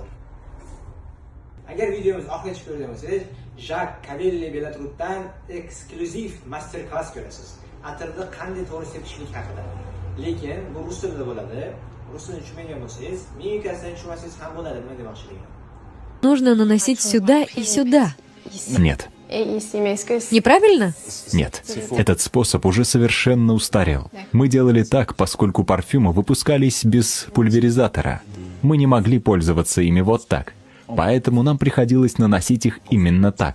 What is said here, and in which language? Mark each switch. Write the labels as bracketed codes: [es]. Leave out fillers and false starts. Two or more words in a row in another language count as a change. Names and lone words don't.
[uz] Agar videomiz oxirigacha ko'rgan bo'lsangiz, Jack Cavelli Bellatrutdan eksklyuziv master klass ko'rasiz. Atirni qanday to'g'ri sepishlik haqida. Lekin bu rus tilida bo'ladi. Rus tilini tushunmagan bo'lsangiz, mimikasidan tushunmasangiz ham bo'ladi, nima demoqchiligim. [ru] Нужно наносить сюда и сюда. Нет. Неправильно? Нет. Этот способ уже совершенно устарел. Мы делали так, поскольку парфюмы выпускались без пульверизатора. Мы не могли пользоваться ими вот так. Поэтому нам приходилось наносить их именно так.